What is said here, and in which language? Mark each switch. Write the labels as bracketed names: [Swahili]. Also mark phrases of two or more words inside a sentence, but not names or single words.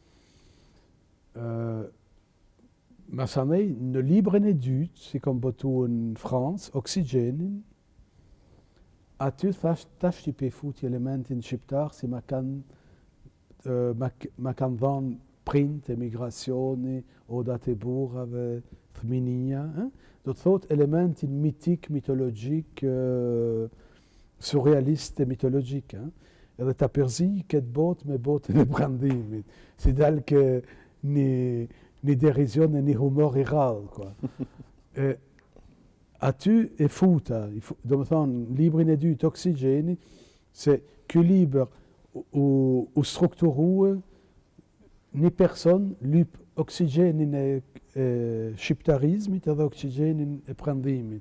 [Albanian] Masanej, në librin e dytë, si kom botu në Francë, Oksigenin, aty thash tash i pe futi elementin shqiptar si ma kanë dhanë print, emigracioni, odat e burrave, fëminia. Do të thot elementin mitik, mitologjik, [French] surréaliste et mythologique. Hein. [Albanian] Edhe ta përzi këtë botë me botën e prandimit. Si dalë [French] que ni dérision et ni humor [Albanian] i rrallë, [French] quoi. [Albanian] Aty e futa, do më thonë, librin e dytë, Oksigeni, se ky libër u strukturue një person lyp oksigenin e shqiptarizmit edhe oksigenin e prandimit.